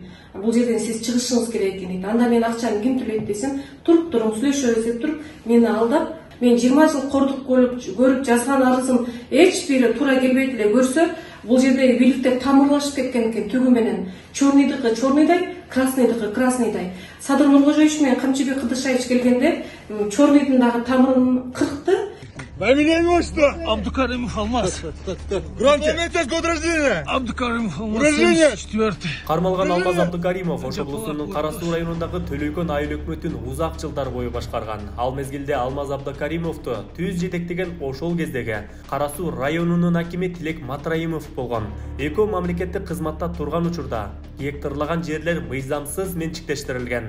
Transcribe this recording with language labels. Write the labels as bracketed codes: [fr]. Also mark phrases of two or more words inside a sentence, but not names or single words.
[ky] Бул жерден сиз чыгышыңыз керек экен дейт. Анда мен акчаны ким төлөйт десем, туруп туруң сүйлөшөбүз деп туруп мени алдап, мен 20 жыл кордук көрүп жазган арызым эч бири туура келбейт эле көрсө, бул жердеги бийликтер тамырлашып кеткен экен түгү менен. Чорныйдыкы чорныйдай, красныйдыкы красныйдай. Садыр Нуркожоевич менен Камчыбек Кыдышаевич келгенде чорныйдын дагы тамырын кыркты. [ru] Фамилия имя отчество? Абдукаримов Алмаз. Громче. Год рождения? Абдукаримов Алмаз. Рождение? 4-й. [ky] Кармалган Алмаз Абдукаримов Ош облусунун Кара Суу районундагы Төлөйкөн айыл өкмөтүн узак жылдар бою башкарган. Ал мезгилде Алмаз Абдукаримовду түз жетектеген ошол кездеги Кара Суу районунун акими Тилек Матраимов болгон. Экөө мамлекеттик кызматта турган учурда гектарлаган жерлер мыйзамсыз менчиктештирилген.